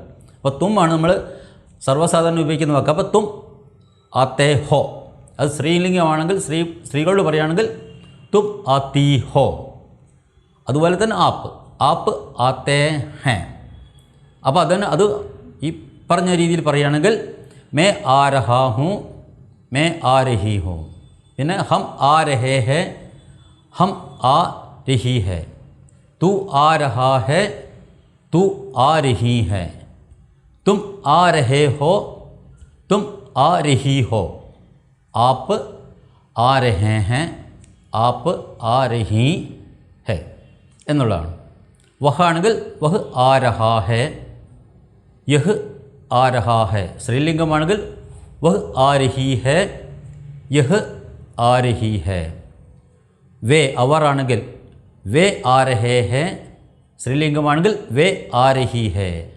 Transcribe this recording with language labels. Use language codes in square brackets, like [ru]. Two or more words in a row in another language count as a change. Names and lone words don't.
[ml] അപ്പോൾ തും ആണ് നമ്മൾ സർവ്വസാധാരണ ഉപയോഗിക്കുന്ന വാക്ക്. അപ്പോൾ [hi] तुम आते हो, [ml] അത് സ്ത്രീലിംഗമാണെങ്കിൽ സ്ത്രീകളോട് പറയുകയാണെങ്കിൽ [hi] तुम आती हो. [ml] അതുപോലെ തന്നെ ആപ്പ്, [hi] आप आते हैं. [ml] അപ്പോൾ അത് ഈ പറഞ്ഞ രീതിയിൽ പറയുകയാണെങ്കിൽ [hi] मैं आ रहा हूँ, मैं आ रही हूँ. പിന്നെ हम आ रहे हैं, हम आ रही है. तू आ रहा है, तू आ रही है. तुम आ रहे हो, तुम आ रही हो. आप आ रहे हैं, आप आ रही है എന്നുള്ളതാണ്. വഹാണെങ്കിൽ वह आ रहा है, यह आ रहा है. സ്ത്രീലിംഗമാണെങ്കിൽ वह आ रही है, यह आ रही है. വേ [ml] അവർ ആണെങ്കിൽ [hi] वे आ रहे हैं, സ്ത്രീലിംഗമാണെങ്കിൽ वे आ रही हैं.